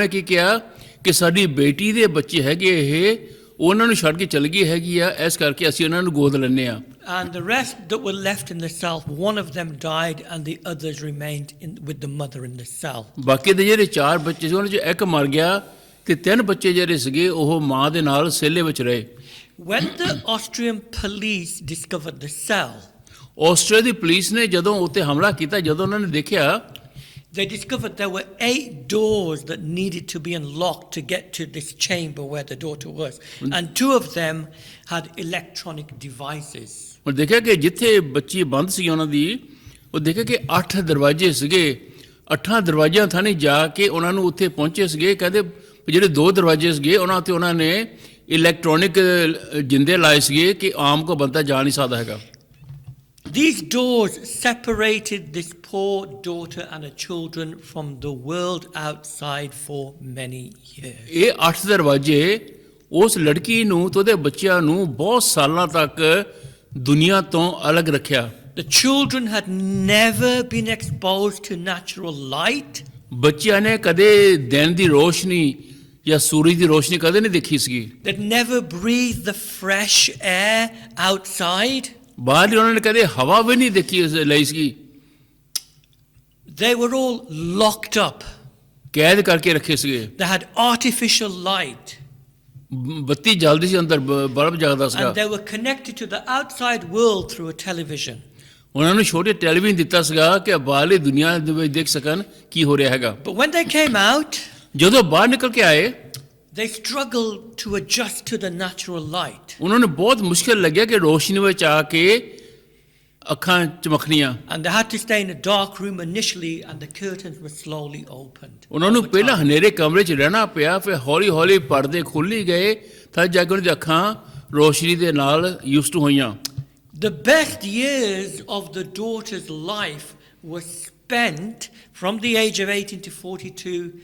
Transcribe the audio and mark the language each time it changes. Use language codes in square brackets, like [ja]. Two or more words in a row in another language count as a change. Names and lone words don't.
[pa] ਉਹਨੇ ਕੀ ਕਿਹਾ ਕਿ ਸਾਡੀ ਬੇਟੀ ਦੇ ਬੱਚੇ ਹੈਗੇ ਇਹ ਉਹਨਾਂ ਨੂੰ ਛੱਡ ਕੇ ਚਲ ਗਈ ਹੈਗੀ ਆ, ਇਸ ਕਰਕੇ ਅਸੀਂ ਉਹਨਾਂ ਨੂੰ ਗੋਦ ਲੈਂਦੇ ਆ। [en] And the rest that were left in the cell, one of them died and the others remained with the mother in the cell. [pa] ਬਾਕੀ ਦੇ ਜਿਹੜੇ 4 ਬੱਚੇ ਸੀ ਉਹਨਾਂ 'ਚ ਇੱਕ ਮਰ ਗਿਆ ਤੇ 3 ਬੱਚੇ ਜਿਹੜੇ ਸੀਗੇ ਉਹ ਮਾਂ ਦੇ ਨਾਲ ਸੇਲੇ ਵਿੱਚ ਰਹੇ। [en] When the Austrian police discovered the cell, [pa] ਆਸਟਰੀਆ ਦੀ ਪੁਲਿਸ ਨੇ ਜਦੋਂ ਉੱਤੇ ਹਮਲਾ ਕੀਤਾ, ਜਦੋਂ ਉਹਨਾਂ ਨੇ ਦੇਖਿਆ [en] they discovered there were 8 doors that needed to be unlocked to get to this chamber where the daughter was. And 2 of them had electronic devices. [pa] ਹੁਣ ਦੇਖਿਆ ਕਿ ਜਿੱਥੇ ਬੱਚੀ ਬੰਦ ਸੀ ਉਹਨਾਂ ਦੀ, ਉਹ ਦੇਖਿਆ ਕਿ 8 ਦਰਵਾਜ਼ੇ ਸੀਗੇ। 8 ਦਰਵਾਜ਼ਿਆਂ ਥਾਣੀ ਜਾ ਕੇ ਉਹਨਾਂ ਨੂੰ ਉੱਥੇ ਪਹੁੰਚੇ ਸੀਗੇ। ਕਹਿੰਦੇ ਜਿਹੜੇ 2 ਦਰਵਾਜ਼ੇ ਸੀਗੇ ਉਹਨਾਂ ਤੇ ਉਹਨਾਂ ਨੇ ਇਲੈਕਟ੍ਰੋਨਿਕ ਜਿੰਦੇ ਲਾਏ ਸੀਗੇ ਕਿ ਆਮ ਕੋ ਬੰਦਾ ਜਾ ਨਹੀਂ ਸਕਦਾ ਹੈਗਾ। [en] These doors separated this poor daughter and her children from the world outside for many years. [pa] ਇਹ 8 ਦਰਵਾਜ਼ੇ ਉਸ ਲੜਕੀ ਨੂੰ ਤੇ ਉਹਦੇ ਬੱਚਿਆਂ ਨੂੰ ਬਹੁਤ ਸਾਲਾਂ ਤੱਕ ਦੁਨੀਆ ਤੋਂ ਅਲੱਗ ਰੱਖਿਆ। [en] The children had never been exposed to natural light. [pa] ਬੱਚਿਆਂ ਨੇ ਕਦੇ ਦਿਨ ਦੀ ਰੋਸ਼ਨੀ ਜਾਂ ਸੂਰਜ ਦੀ ਰੋਸ਼ਨੀ ਕਦੇ ਨਹੀਂ ਦੇਖੀ ਸੀਗੀ। [en] They'd never breathed the fresh air outside. [pa] ਬਾਹਰ ਉਹਨਾਂ ਨੇ ਕਦੇ ਹਵਾ ਵੀ ਨਹੀਂ ਦੇਖੀ ਲਈ ਸੀਗੀ। [en] They were all locked up. [pa] ਕੈਦ ਕਰਕੇ ਰੱਖੇ ਸੀਗੇ। [en] They had artificial light. [pa] ਬੱਤੀ ਜਲਦੀ ਸੀ ਅੰਦਰ, ਬਲਬ ਜਗਦਾ ਸੀਗਾ। [en] And they were connected to the outside world through a television. [pa] ਉਹਨਾਂ ਨੂੰ ਛੋਟੇ ਟੈਲੀਵਿਜ਼ਨ ਦਿੱਤਾ ਸੀਗਾ ਕਿ ਬਾਹਰਲੀ ਦੁਨੀਆ ਦੇ ਵਿੱਚ ਦੇਖ ਸਕਣ ਕੀ ਹੋ ਰਿਹਾ ਹੈਗਾ। [en] But when they came out, [pa] ਜਦੋਂ ਬਾਹਰ ਨਿਕਲ ਕੇ ਆਏ [en] they struggled to adjust to the natural light. [pa] ਉਹਨਾਂ ਨੂੰ ਬਹੁਤ ਮੁਸ਼ਕਿਲ ਲੱਗਿਆ ਕਿ ਰੋਸ਼ਨੀ ਵਿੱਚ ਆ ਕੇ ਅੱਖਾਂ ਚਮਕਣੀਆਂ। [en] And they had to stay in a dark room initially, and the curtains were slowly opened. [pa] ਉਹਨਾਂ ਨੂੰ ਪਹਿਲਾਂ ਹਨੇਰੇ ਕਮਰੇ 'ਚ ਰਹਿਣਾ ਪਿਆ, ਫਿਰ ਹੌਲੀ ਹੌਲੀ ਪਰਦੇ ਖੁੱਲ੍ਹ ਗਏ, ਤਾਂ ਜਾ ਕੇ ਉਹਨਾਂ ਦੀਆਂ ਅੱਖਾਂ ਰੋਸ਼ਨੀ ਦੇ ਨਾਲ [en] used to [pa] ਹੋਈਆਂ। [en] The best years of the daughter's life were spent from the age of 18 to 42